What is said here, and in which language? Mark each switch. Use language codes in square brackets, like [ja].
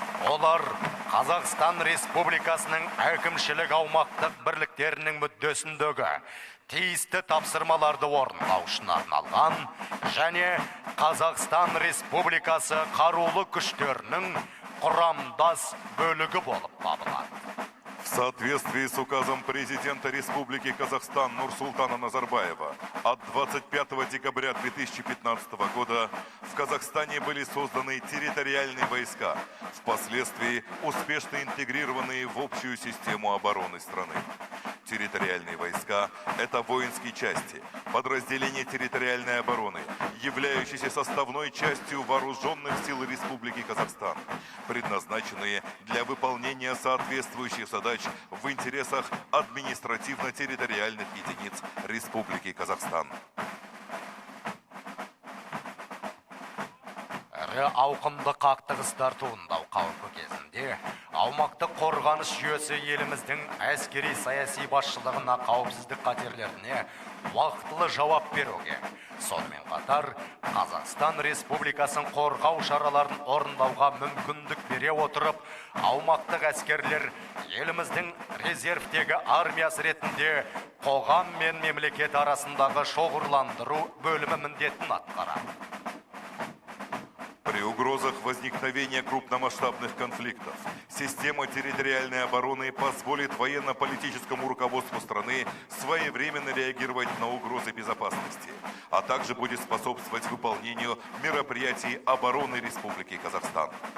[kk] Олар Қазақстан Республикасының әкімшілік аумақтық бірліктерінің мүддесіндегі тиісті тапсырмаларды орындау үшін арналған және Қазақстан Республикасы қарулы күштерінің құрамдас бөлігі болып табылады. [ru] В соответствии с указом президента Республики Казахстан Нурсултана Назарбаева от 25 декабря 2015 года в Казахстане были созданы территориальные войска, впоследствии успешно интегрированные в общую систему обороны страны. Территориальные войска – это воинские части, подразделения территориальной обороны, являющиеся составной частью вооруженных сил Республики Казахстан, предназначенные для выполнения соответствующих задач в интересах административно-территориальных единиц Республики Казахстан. [kk] Ірі ауқымды қақтығыстар туындау қаупі кезінде аумақтық қорғаныс жүйесі еліміздің әскери саяси басшылығына қауіпсіздік қатерлеріне уақытылы жауап беруге, сонымен қатар Қазақстан Республикасын қорғау шараларын орындауға мүмкіндік бере отырып, аумақтық әскерлер еліміздің резервтегі армиясы ретінде қоғам мен мемлекет арасындағы шоғырландыру бөлімі міндетін атқарады. [ru] При угрозах возникновения крупномасштабных конфликтов система территориальной обороны позволит военно-политическому руководству страны своевременно реагировать на угрозы безопасности, а также будет способствовать выполнению мероприятий обороны Республики Казахстан.